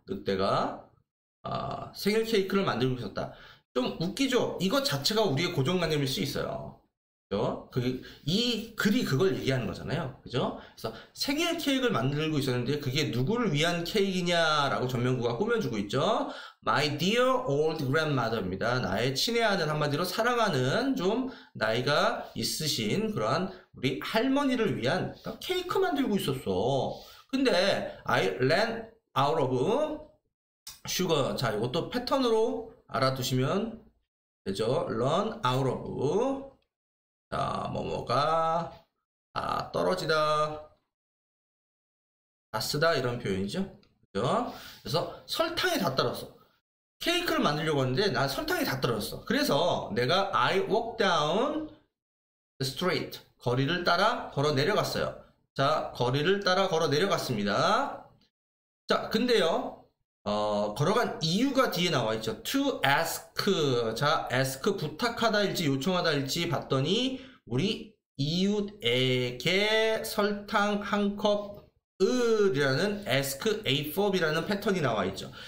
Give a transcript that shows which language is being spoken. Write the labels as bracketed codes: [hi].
[ko] 늑대가 생일 케이크를 만들고 있었다. 좀 웃기죠? 이것 자체가 우리의 고정관념일 수 있어요. 그죠? 이 글이 그걸 얘기하는 거잖아요. 그죠? 그래서 생일 케이크를 만들고 있었는데 그게 누구를 위한 케이크냐라고 전명구가 꾸며주고 있죠. [en] My dear old grandmother입니다. [ko] 나의 친애하는, 한마디로 사랑하는 좀 나이가 있으신 그러한 우리 할머니를 위한 케이크 만들고 있었어. 근데 [en] I ran out of sugar. [ko] 자, 이것도 패턴으로 알아두시면 되죠. [en] run out of. [ko] 자, 뭐뭐가 떨어지다, 다 쓰다 이런 표현이죠. 그죠? 그래서 설탕이 다 떨어졌어. 케이크를 만들려고 하는데 난 설탕이 다 떨어졌어. 그래서 내가 [en] I walk down the street. [ko] 거리를 따라 걸어 내려갔어요. 자, 거리를 따라 걸어 내려갔습니다. 자, 근데요. 걸어간 이유가 뒤에 나와 있죠. [en] to ask. [ko] 자, ask 부탁하다일지 요청하다일지 봤더니 우리 이웃에게 설탕 한 컵을이라는 [en] ask a fob [ko] 이라는 패턴이 나와 있죠.